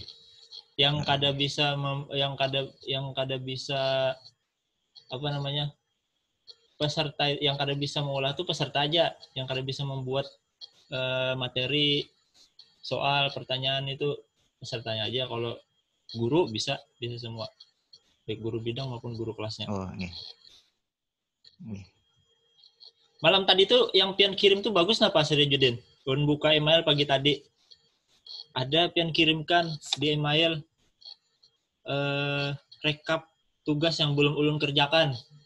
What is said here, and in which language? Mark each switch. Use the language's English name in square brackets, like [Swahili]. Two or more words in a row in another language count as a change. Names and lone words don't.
[Banjar] Yang kada bisa apa namanya? Peserta yang kada bisa mengolah itu peserta aja, yang kada bisa membuat materi, soal, pertanyaan itu pesertanya aja. [Indonesian] Kalau guru bisa semua, baik guru bidang maupun guru kelasnya. Oh, [Banjar] nih. Malam tadi tuh yang pian kirim tuh bagus napa Sirajudin? Ulun buka email pagi tadi. Ada pian kirimkan di email rekap tugas yang belum ulun kerjakan.